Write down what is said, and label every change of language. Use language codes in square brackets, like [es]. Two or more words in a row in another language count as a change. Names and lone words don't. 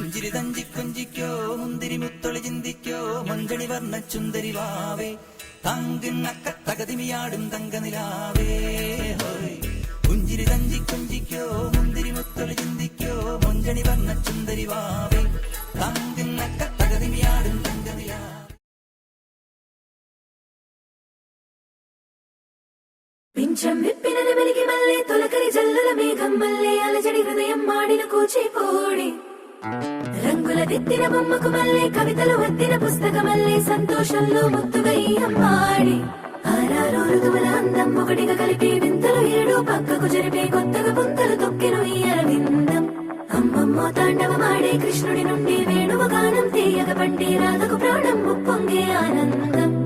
[ml] പുഞ്ചിരി കൊഞ്ചിക്കോ മുന്തിരി മുത്തൊളി ചിന്തിക്കോ മഞ്ചണി വർണ്ണ ചുന്ദരി വാവേ തങ്കിണ്ണക്ക തകതിമിയാടും തങ്കനിലാവേ ഹോയ് പുഞ്ചിരി കൊഞ്ചിക്കോ മുന്തിരി മുത്തൊളി ചിന്തിക്കോ മഞ്ചണി വർണ്ണ ചുന്ദരി വാവേ തങ്കിണ്ണക്ക തകതിമിയാടും തങ്കനിലാവേ. [te] పింఛం విప్పిన వెలిగి మల్లె తొలకరి జల్లుల మేఘం మల్లె అలజడి హృదయం మాడిన కూచిపూడి రంగుల దిద్దిన బొమ్మకు మల్లె కవితలు వద్దిన పుస్తక మల్లె సంతోషంలో ముత్తుగా ఈ అమ్మాడి ఆరారు ఋతువుల అందం ఒకటిగా కలిపి వింతలు ఏడు పక్కకు జరిపే కొత్తగా పుంతలు తొక్కెను ఈ అరవిందం అమ్మమ్మో తాండవమాడే కృష్ణుడి నుండి వేణువ గానం తీయగ పండి రాధకు ప్రాణం ఉప్పొంగే ఆనందం.